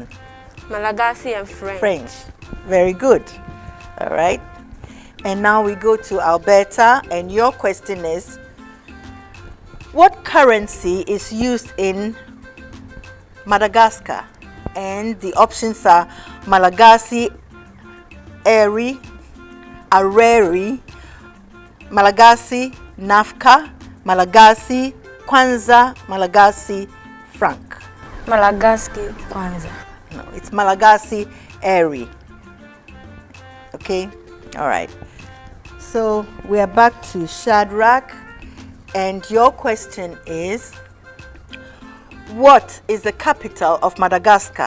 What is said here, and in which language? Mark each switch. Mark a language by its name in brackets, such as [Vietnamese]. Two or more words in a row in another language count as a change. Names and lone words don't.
[English] Malagasy and French. French. Very good. All right. And now we go to Alberta, and your question is, what currency is used in Madagascar? And the options are Malagasy Eri, Areri, Malagasy Nafka, Malagasy Kwanza, Malagasy franc. Malagasy Kwanza. No, it's Malagasy Eri. Okay, all right. So we are back to Shadrach, and your question is, what is the capital of Madagascar?